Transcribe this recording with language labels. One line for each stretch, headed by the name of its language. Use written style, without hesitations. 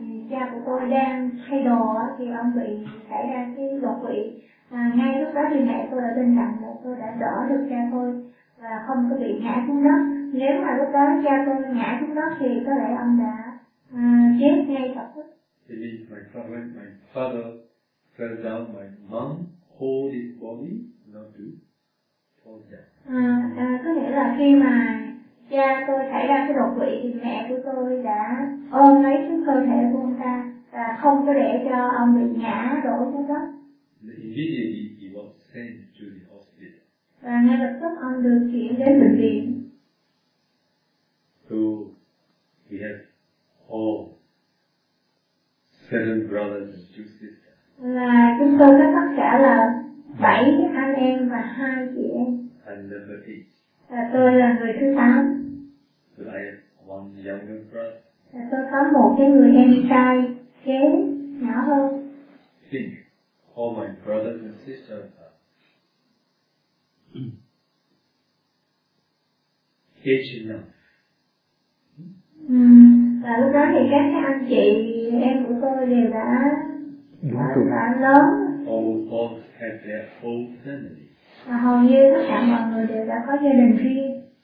Vietnamese: Cha của tôi đang thay đồ thì ông bị xảy ra cái đột quỵ. Ngay lúc đó thì mẹ tôi ở bên cạnh, mẹ tôi đã đỡ được cha tôi và không có bị ngã xuống đất. Nếu mà lúc đó cha tôi ngã xuống đất thì có lẽ ông đã chết ngay lập tức.
English: It means my father fell down, my mom hold his body not to fall down.
Vietnamese: Có nghĩa là khi mà cha tôi xảy ra cái đột quỵ thì mẹ của tôi đã ôm lấy cái cơ thể của ông ta và không có để cho ông bị ngã đổ xuống đất.
English: Immediately he was sent to the hospital.
Vietnamese: Và ngay lập tức ông được chuyển đến bệnh viện.
English: So we have all 7 brothers and 2 sisters.
Vietnamese: Là chúng tôi có tất cả là 7 anh em và 2 chị em.
English: And number 8.
Vietnamese: Tôi là người thứ 8.
English: So I have one younger brother.
Vietnamese: Tôi có một cái người em trai kế nhỏ hơn.
English: Think all my brothers and sisters are aged enough.
Vietnamese: Và lúc đó thì các anh chị em của tôi đều đã đã lớn.
English: All have their whole family.
Vietnamese: Và hầu như tất cả mọi người đều đã có gia đình riêng.